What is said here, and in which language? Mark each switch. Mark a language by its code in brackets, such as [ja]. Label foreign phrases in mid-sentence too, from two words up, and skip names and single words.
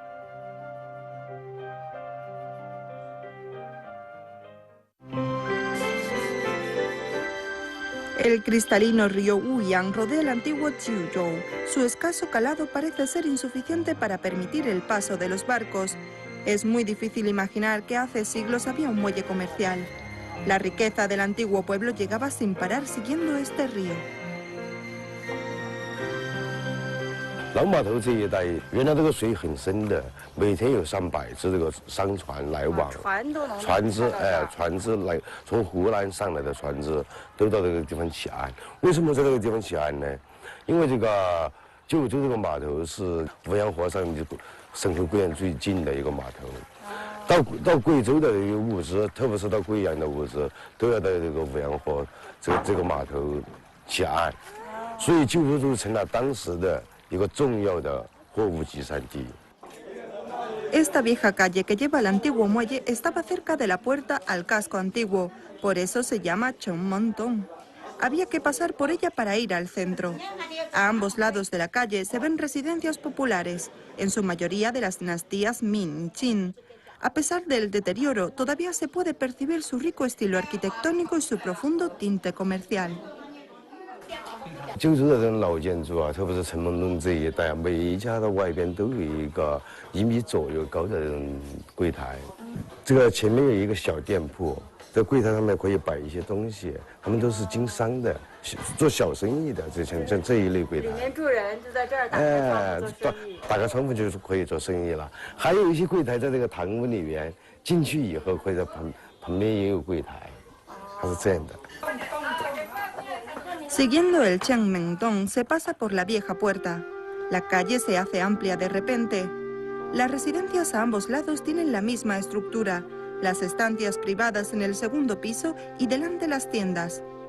[es] El cristalino río Wuyang rodea el antiguo Jiuzhou. Su escaso calado parece ser insuficiente para permitir el paso de los barcos. Es muy difícil imaginar que hace siglos había un muelle comercial. La riqueza del antiguo pueblo llegaba sin parar siguiendo este río. [zh] 老码头这一带，原来这个水很深的，每天有300只这个商船来往，船只来从湖南上来的船只都到这个地方起岸。为什么在这个地方起岸呢？因为这个九州这个码头是五羊河上的沈河贵阳最近的一个码头，到贵州的这个物资，特别是到贵阳的物资，都要到这个五羊河这个码头起岸，所以九州就成了当时的 [es] Esta vieja calle que lleva al antiguo muelle estaba cerca de la puerta al casco antiguo, por eso se llama Chongmontong. Había que pasar por ella para ir al centro. A ambos lados de la calle se ven residencias populares, en su mayoría de las dinastías Ming y Qin. A pesar del deterioro, todavía se puede percibir su rico estilo arquitectónico y su profundo tinte comercial. [zh] 九州的这种老建筑啊，特别是城门洞这一带啊，每一家的外边都有一个1米左右高的这种柜台。这个前面有一个小店铺，在柜台上面可以摆一些东西，他们都是经商的，做小生意的，像这一类柜台。里面住人就在这儿打开窗户做生意。打开窗户就是可以做生意了。还有一些柜台在这个堂屋里面，进去以后会在旁边也有柜台，它是这样的。 [es] Siguiendo el Changmengdong se pasa por la vieja puerta. La calle se hace amplia de repente. Las residencias a ambos lados tienen la misma estructura, las estancias privadas en el segundo piso y delante las tiendas.